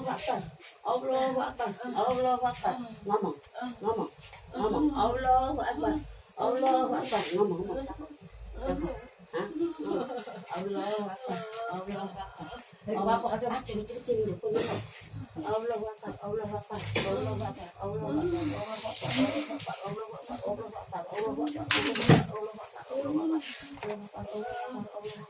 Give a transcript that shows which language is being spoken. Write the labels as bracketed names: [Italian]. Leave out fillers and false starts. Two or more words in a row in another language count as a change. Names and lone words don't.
[Arabic] أكبر. الله أكبر. Ngomong. الله أكبر. الله أكبر. [Indonesian] Ngomong siapa? Hah? [Arabic] الله أكبر. الله أكبر. [Indonesian] Bapak aja cerita ini pun. [Arabic] الله أكبر. الله أكبر. الله أكبر. الله أكبر.